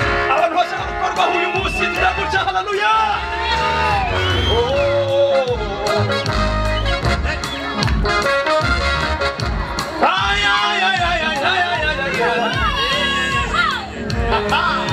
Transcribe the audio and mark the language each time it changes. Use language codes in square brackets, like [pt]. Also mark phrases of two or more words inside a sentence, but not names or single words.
[rw] Abantu bose Korwa uyu munsi, turaguca, haleluya. Oh. Ay, ay, ay, ay, ay, ay, ay, ay, ay. Aha.